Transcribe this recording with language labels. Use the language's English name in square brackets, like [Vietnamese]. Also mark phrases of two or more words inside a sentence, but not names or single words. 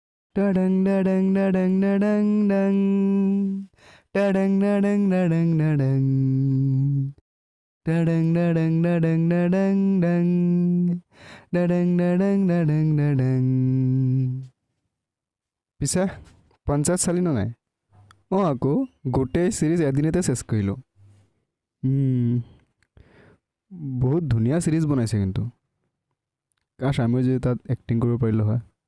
[Assamese] डडंग डडंग डडंग डडंग डंग डडंग डडंग डडंग डडंग डडंग डडंग डडंग डडंग डंग डडंग डडंग डडंग डडंग। পিছে পঞ্চায়ত চালি নে নাই? অঁ আকৌ গোটেই চিৰিজ এদিনতে চেছ কৰিলোঁ। বহুত ধুনীয়া চিৰিজ বনাইছে কিন্তু। কাশ আমিও যদি তাত এক্টিং কৰিব পাৰিলোঁ হয়।